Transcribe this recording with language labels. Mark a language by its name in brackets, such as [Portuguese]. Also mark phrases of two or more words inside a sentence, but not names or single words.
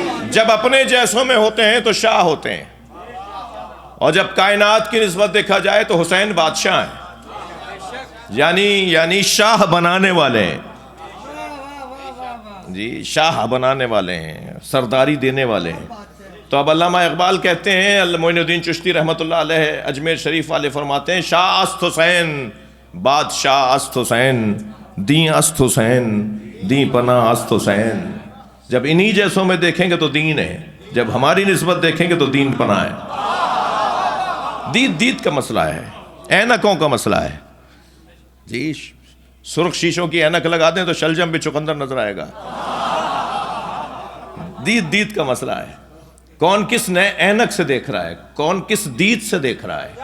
[Urdu] جب اپنے جیسوں میں ہوتے ہیں تو شاہ ہوتے ہیں، اور جب کائنات کی نسبت دیکھا جائے تو حسین بادشاہ ہیں، یعنی شاہ بنانے والے ہیں، جی شاہ بنانے والے ہیں، سرداری دینے والے ہیں۔ تو اب علامہ اقبال کہتے ہیں، معین الدین چشتی رحمۃ اللہ علیہ اجمیر شریف والے فرماتے ہیں، [Persian] شاہ است حسین بادشاہ است حسین، دین است حسین دین پناہ است حسین۔ [Urdu] جب انہی جیسوں میں دیکھیں گے تو دین ہے، جب ہماری نسبت دیکھیں گے تو دین پناہ ہے۔ دید کا مسئلہ ہے، اینکوں کا مسئلہ ہے، جی سرخ شیشوں کی اینک لگا دیں تو شلجم بھی چقندر نظر آئے گا۔ دید کا مسئلہ ہے، کون کس نئے اینک سے دیکھ رہا ہے، کون کس دید سے دیکھ رہا ہے۔